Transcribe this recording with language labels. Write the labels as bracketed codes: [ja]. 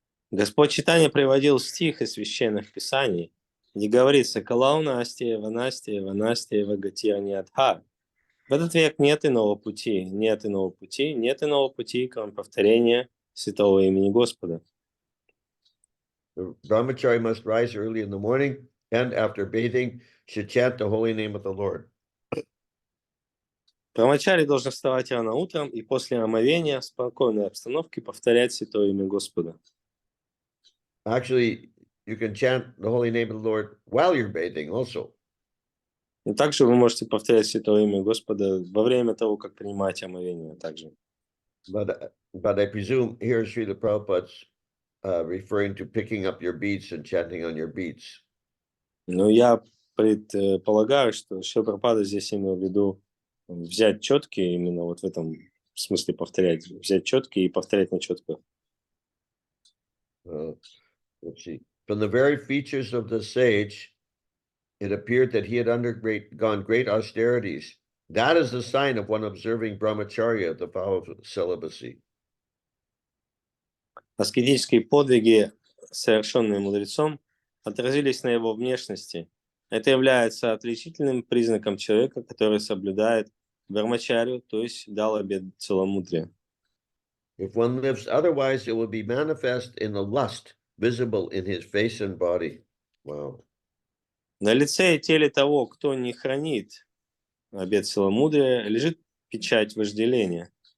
[ru] Господь Читания приводил стих из священных писаний, где говорится «Калау Настеева, Настеева, Настеева, Гатира Ниадха». В этот век нет иного пути, нет иного пути, нет иного пути, кроме повторения святого имени Господа. [en] The brahmachari must rise early in the morning and after bathing should chant the holy name of the Lord. [ru] Брамачари должен вставать рано утром и после омовения в спокойной обстановке повторять святое имя Господа. [en] Actually, you can chant the holy name of the Lord while you're bathing also. [ru] И также вы можете повторять святое имя Господа во время того, как принимаете омовение также. [en] But I presume here Srila Prabhupada's referring to picking up your beads and chanting on your beads. [ru] Но я предполагаю, что Шрила Прабхупада здесь имел в виду взять четки, именно вот в этом смысле повторять, взять четки и повторять на четках. [en] Let's see. From the very features of the sage, it appeared that he had undergone great austerities. That is the sign of one observing brahmacharya, the vow of celibacy. [ru] Аскетические подвиги, совершенные мудрецом, отразились на его внешности. Это является отличительным признаком человека, который соблюдает брамачарью, то есть дал обет целомудрия. [en] If one lives otherwise, it will be manifest in the lust visible in his face and body. Wow. [ru] На лице и теле того, кто не хранит обет целомудрия, лежит печать вожделения.